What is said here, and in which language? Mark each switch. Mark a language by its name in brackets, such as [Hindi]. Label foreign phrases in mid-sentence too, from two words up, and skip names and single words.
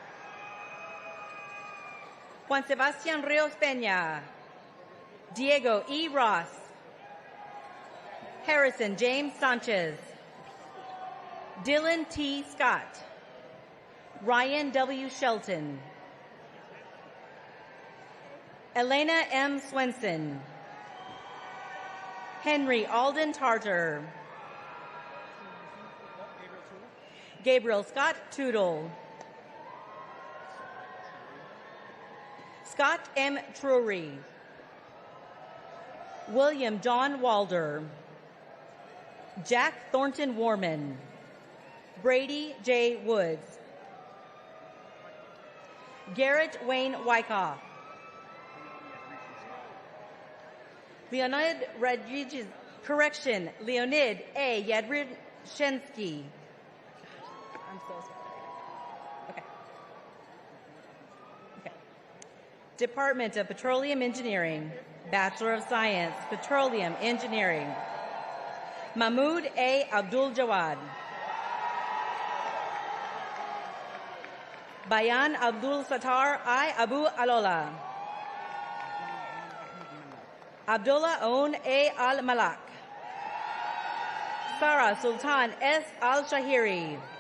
[English] Juan Sebastian Rios Peña. Diego E. Ross. Harrison James Sanchez. Dylan T. Scott. Ryan W. Shelton. Elena M. Swenson. Henry Alden Tartar. Gabriel Scott Tootle. Scott M. Trury. William John Walder. Jack Thornton Warman. Brady J. Woods. Garrett Wayne Wyckoff. Leonid Rodriguez, Leonid A. Yadrishensky. I'm so sorry. Okay. Department of Petroleum Engineering. Bachelor of Science, Petroleum Engineering. Mahmoud A. Abdul Jawad. Bayan Abdul Sattar I. Abu Alola. Abdullah Own A. Al-Malak. Sarah Sultan S. Al-Shahiri.